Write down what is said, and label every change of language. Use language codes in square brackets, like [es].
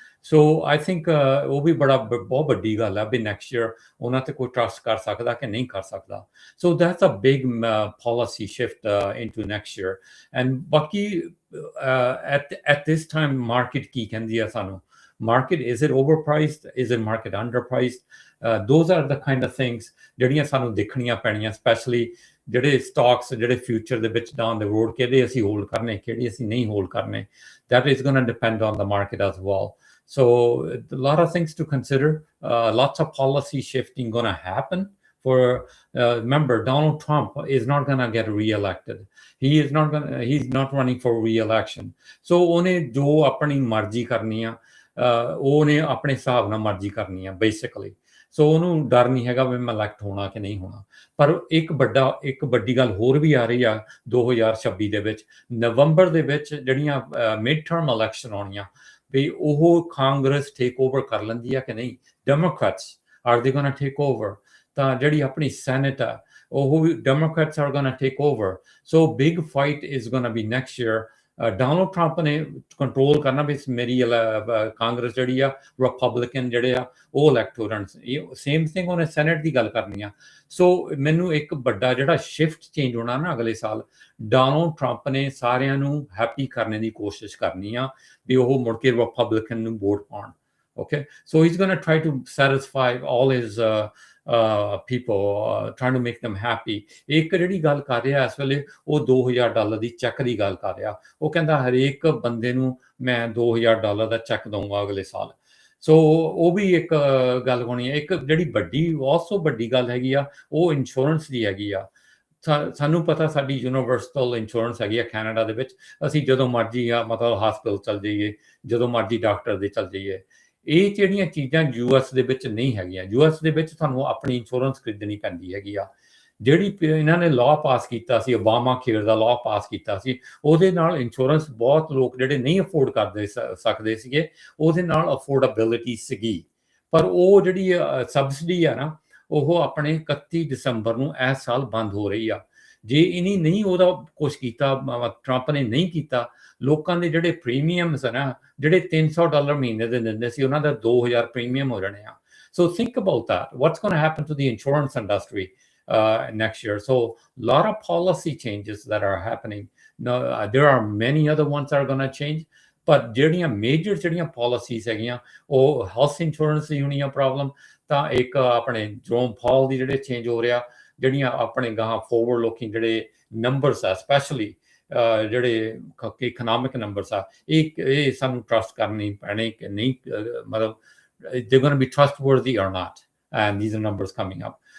[en] so I think [pa] ਉਹ ਵੀ ਬਹੁਤ ਵੱਡੀ ਗੱਲ ਹੈ ਵੀ ਨੈਕਸਟ ਈਅਰ ਉਹਨਾਂ ਤੇ ਕੋਈ ਟਰਸਟ ਕਰ ਸਕਦਾ ਕਿ ਨਹੀਂ ਕਰ ਸਕਦਾ। [en] So that's a big policy shift into next year. [pa] And ਬਾਕੀ [en] at this time [pa] ਮਾਰਕੀਟ ਕੀ ਕਹਿੰਦੀ ਆ ਸਾਨੂੰ? [en] Market, is it overpriced? Is it market underpriced? Those are the kind of things [pa] ਜਿਹੜੀਆਂ ਸਾਨੂੰ ਦੇਖਣੀਆਂ ਪੈਣੀਆਂ, ਸਪੈਸ਼ਲੀ ਜਿਹੜੇ ਸਟਾਕਸ ਜਿਹੜੇ ਫਿਊਚਰ ਦੇ ਵਿੱਚ ਡਾਊਨ ਦ ਰੋਡ ਕਿਹੜੇ ਅਸੀਂ ਹੋਲਡ ਕਰਨੇ, ਕਿਹੜੇ ਅਸੀਂ ਨਹੀਂ ਹੋਲਡ ਕਰਨੇ। [en] That is going to depend on the market as well. So a lot of things to consider. Lots of policy shifting going to happen. Remember, Donald Trump is not going to get re-elected. He's not running for re-election. [pa] So ਉਹਨੇ ਜੋ ਆਪਣੀ ਮਰਜ਼ੀ ਕਰਨੀ ਆ, ਉਹਨੇ ਆਪਣੇ ਹਿਸਾਬ ਨਾਲ ਮਰਜ਼ੀ ਕਰਨੀ ਆ ਬੇਸਿਕਲੀ। ਸੋ ਉਹਨੂੰ ਡਰ ਨਹੀਂ ਹੈਗਾ ਵੀ ਮੈਂ ਇਲੈਕਟ ਹੋਣਾ ਕਿ ਨਹੀਂ ਹੋਣਾ। ਪਰ ਇੱਕ ਵੱਡੀ ਗੱਲ ਹੋਰ ਵੀ ਆ ਰਹੀ ਆ 2026 ਦੇ ਵਿੱਚ, ਨਵੰਬਰ ਦੇ ਵਿੱਚ ਜਿਹੜੀਆਂ ਮਿਡ ਟਰਮ ਇਲੈਕਸ਼ਨ ਆਉਣੀਆਂ, ਵੀ ਉਹ ਕਾਂਗਰਸ ਟੇਕ ਓਵਰ ਕਰ ਲੈਂਦੀ ਆ ਕਿ ਨਹੀਂ? [en] Democrats are they gonna take over? [pa] ਤਾਂ ਜਿਹੜੀ ਆਪਣੀ ਸੈਨੇਟ ਆ, ਉਹ ਵੀ Democrats R ਗੋਣਾ take over. [en] So big fight is gonna be next year. [pa] Donald Trump ਨੇ ਕੰਟਰੋਲ ਕਰਨਾ ਵੀ ਮੇਰੀ ਕਾਂਗਰਸ ਜਿਹੜੀ ਆ, ਰਿਪਬਲਿਕਨ ਜਿਹੜੇ ਆ ਉਹ ਇਲੈਕਟ ਹੋ ਜਾਣ। ਸੇਮ ਥਿੰਗ ਉਹਨੇ ਸੈਨੇਟ ਦੀ ਗੱਲ ਕਰਨੀ ਆ। ਸੋ ਮੈਨੂੰ ਇੱਕ ਵੱਡਾ ਜਿਹੜਾ ਸ਼ਿਫਟ ਚੇਂਜ ਹੋਣਾ ਨਾ ਅਗਲੇ ਸਾਲ, ਡੋਨਾਲਡ ਟਰੰਪ ਨੇ ਸਾਰਿਆਂ ਨੂੰ ਹੈਪੀ ਕਰਨ ਦੀ ਕੋਸ਼ਿਸ਼ ਕਰਨੀ ਆ ਵੀ ਉਹ ਮੁੜ ਕੇ ਰਿਪਬਲਿਕਨ ਨੂੰ ਵੋਟ ਪਾਉਣ। [en] Okay, so he's going to try to satisfy all his people, trying to make them happy. [pa] ਇੱਕ ਜਿਹੜੀ ਗੱਲ ਕਰ ਰਿਹਾ ਇਸ ਵੇਲੇ, ਉਹ $2,000 ਦੀ ਚੈੱਕ ਦੀ ਗੱਲ ਕਰ ਰਿਹਾ। ਉਹ ਕਹਿੰਦਾ ਹਰੇਕ ਬੰਦੇ ਨੂੰ ਮੈਂ $2,000 ਦਾ ਚੈੱਕ ਦਊਂਗਾ ਅਗਲੇ ਸਾਲ। ਸੋ ਉਹ ਵੀ ਇੱਕ ਗੱਲ ਹੋਣੀ ਹੈ। ਇੱਕ ਜਿਹੜੀ ਵੱਡੀ ਗੱਲ ਹੈਗੀ ਆ, ਉਹ ਇੰਸ਼ੋਰੈਂਸ ਦੀ ਹੈਗੀ ਆ। ਸਾਨੂੰ ਪਤਾ ਸਾਡੀ ਯੂਨੀਵਰਸਲ ਇੰਸ਼ੋਰੈਂਸ ਹੈਗੀ ਆ ਕੈਨੇਡਾ ਦੇ ਵਿੱਚ, ਅਸੀਂ ਜਦੋਂ ਮਰਜ਼ੀ ਮਤਲਬ ਹਸਪਤਾਲ ਚੱਲ ਜਾਈਏ, ਜਦੋਂ ਮਰਜ਼ੀ ਡਾਕਟਰ ਦੇ ਚੱਲ ਜਾਈਏ। ਇਹ ਜਿਹੜੀਆਂ ਚੀਜ਼ਾਂ US ਦੇ ਵਿੱਚ ਨਹੀਂ ਹੈਗੀਆਂ। US ਦੇ ਵਿੱਚ ਤੁਹਾਨੂੰ ਆਪਣੀ ਇੰਸ਼ੋਰੈਂਸ ਖਰੀਦਣੀ ਪੈਂਦੀ ਹੈਗੀ ਆ। ਜਿਹੜੀ ਇਹਨਾਂ ਨੇ ਲਾਅ ਪਾਸ ਕੀਤਾ ਸੀ, ਓਬਾਮਾ ਕੇਅਰ ਦਾ ਲਾਅ ਪਾਸ ਕੀਤਾ ਸੀ, ਉਹਦੇ ਨਾਲ ਇੰਸ਼ੋਰੈਂਸ ਬਹੁਤ ਲੋਕ ਜਿਹੜੇ ਨਹੀਂ ਅਫੋਰਡ ਕਰਦੇ ਸਕਦੇ ਸੀਗੇ, ਉਹਦੇ ਨਾਲ ਅਫੋਰਡੇਬਿਲਿਟੀ ਸੀਗੀ। ਪਰ ਉਹ ਜਿਹੜੀ ਸਬਸਿਡੀ ਆ ਨਾ, ਉਹ ਆਪਣੇ 31 ਦਸੰਬਰ ਨੂੰ ਇਸ ਸਾਲ ਬੰਦ ਹੋ ਰਹੀ ਆ। ਜੇ ਇਹਨੇ ਨਹੀਂ ਉਹਦਾ ਕੁਛ ਕੀਤਾ, ਟਰੰਪ ਨੇ ਨਹੀਂ ਕੀਤਾ, ਲੋਕਾਂ ਦੇ ਜਿਹੜੇ ਪ੍ਰੀਮੀਅਮਸ ਆ ਨਾ, ਜਿਹੜੇ $300 ਮਹੀਨੇ ਦੇ ਦਿੰਦੇ ਸੀ, ਉਹਨਾਂ ਦਾ 2000 ਪ੍ਰੀਮੀਅਮ ਹੋ ਜਾਣੇ ਆ। [en] So think about that. What's going to happen to the insurance industry next year? So a lot of policy changes that are happening. No, there are many other ones that are going to change, but [pa] ਜਿਹੜੀਆਂ major ਜਿਹੜੀਆਂ policies ਹੈਗੀਆਂ, ਉਹ health insurance ਦੀ ਹੋਣੀ ਆ problem. ਤਾਂ ਇੱਕ ਆਪਣੇ ਜੋਮ fall ਦੀ ਜਿਹੜੇ ਚੇਂਜ ਹੋ ਰਿਹਾ, ਜਿਹੜੀਆਂ ਆਪਣੇ ਗਾਹਾਂ ਫੋਰਵਰਡ ਲੁਕਿੰਗ ਜਿਹੜੇ ਨੰਬਰਸ ਆ, ਸਪੈਸ਼ਲੀ ਜਿਹੜੇ ਇਕਨੋਮਿਕ ਨੰਬਰਸ ਆ, ਇਹ ਸਾਨੂੰ ਟਰਸਟ ਕਰਨੀ ਪੈਣੇ ਕਿ ਨਹੀਂ, ਮਤਲਬ [en] they're going to be trustworthy or not, and these are numbers coming up.